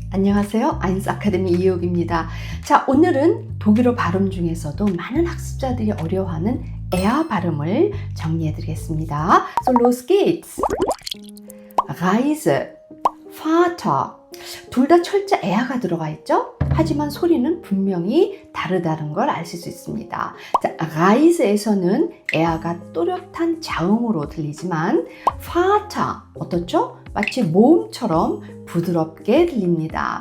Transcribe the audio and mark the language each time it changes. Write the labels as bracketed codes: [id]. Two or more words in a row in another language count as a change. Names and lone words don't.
[ko] 안녕하세요. 아인스 아카데미 이혜옥입니다. 자, 오늘은 독일어 발음 중에서도 많은 학습자들이 어려워하는 에아 발음을 정리해 드리겠습니다. [de] So los geht's. Reise, Vater. [ko] 둘 다 철자 에아가 들어가 있죠? 하지만 소리는 분명히 다르다는 걸 아실 수 있습니다. 자, Reise에서는 에아가 또렷한 자음으로 들리지만 Vater 어떻죠? 마치 모음처럼 부드럽게 들립니다.